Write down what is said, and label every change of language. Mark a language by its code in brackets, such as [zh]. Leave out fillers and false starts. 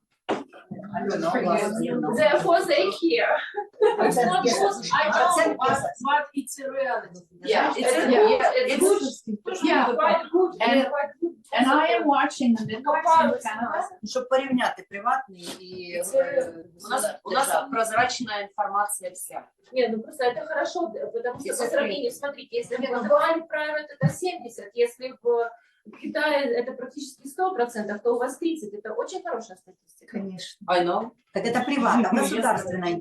[en] I don't know. Therefore, they care. It's not because I know what it's a reality. Yeah, It's good. Yeah. Quite good. And- Quite good. And I am watching the midwives in Canada. [uk] Щоб порівняти приватний і [ru] У нас прозрачная информация вся. Не, ну просто это хорошо, потому что по сравнению, смотрите, если в Гватемале private это 70, если в Китае это практически 100%, то у вас 30, это очень хорошая статистика. Конечно. [en] I know. [ru] Так это приватно, государственное